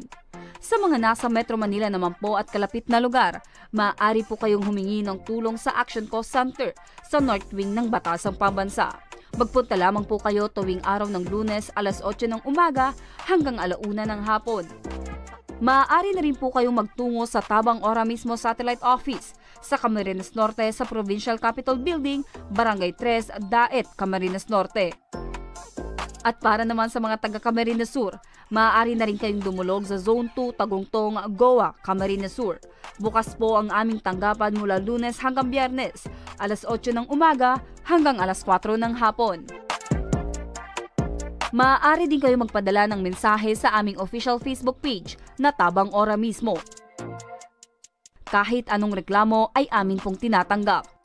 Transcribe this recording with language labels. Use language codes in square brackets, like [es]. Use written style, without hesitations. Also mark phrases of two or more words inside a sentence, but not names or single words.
[tl] Sa mga nasa Metro Manila naman po at kalapit na lugar, maaari po kayong humingi ng tulong sa Action Call Center sa North Wing ng Batasang Pambansa. Magpunta lamang po kayo tuwing araw ng Lunes alas 8 ng umaga hanggang 1:00 ng hapon. Maaari na rin po kayong magtungo sa Tabang Ora mismo Satellite Office sa Camarines Norte sa Provincial Capitol Building, Barangay 3, Daet, Camarines Norte. At para naman sa mga taga Camarines Sur, maaari na rin kayong dumulog sa Zone 2, Tagungtong, Goa, Camarines Sur. Bukas po ang aming tanggapan mula Lunes hanggang Biyernes, alas 8 ng umaga hanggang alas 4 ng hapon. Maaari din kayo magpadala ng mensahe sa aming official Facebook page na Tabang Ora mismo. Kahit anong reklamo ay amin pong tinatanggap.